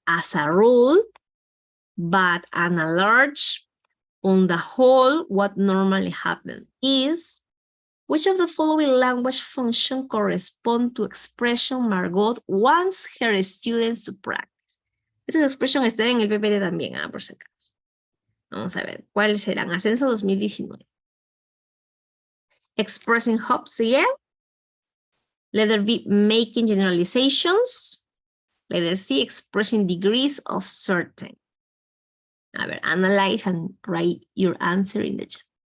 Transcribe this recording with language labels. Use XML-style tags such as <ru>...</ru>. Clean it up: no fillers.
<en>As a rule, but and a large, on the whole, what normally happens is, which of the following language function correspond to expression Margot wants her students to practice?</en> <es>Esta expresión está en el PPT también, por si acaso. Vamos a ver, ¿cuáles serán? Ascenso 2019.</es> <en>Expressing hopes again. Letter B, making generalizations. Letter C, expressing degrees of certain.</en> <es>A ver,</es> <en>analyze and write your answer in the chat.</en>